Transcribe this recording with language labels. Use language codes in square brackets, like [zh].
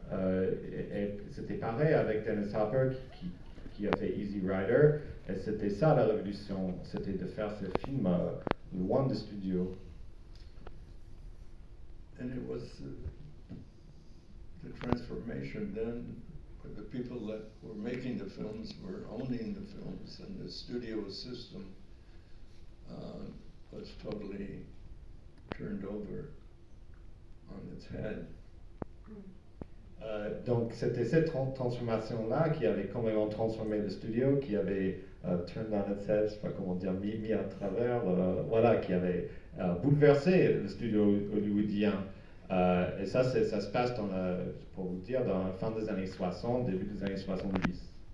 [fr] Et c'était pareil avec Dennis Hopper qui a fait Easy Rider, et c'était ça la révolution, c'était de faire ce film loin du studio. [en] And it was the transformation then. The people that were making the films were owning the films, and the studio system was totally turned over on its head. [fr] Donc c'était cette transformation-là qui avait complètement transformé le studio, qui avait [en] turned on its head, [fr] je sais pas comment dire, mis à travers, voilà, qui avait bouleversé le studio hollywoodien. Et ça se passe pour vous dire, dans la fin des années 60, début des années 70.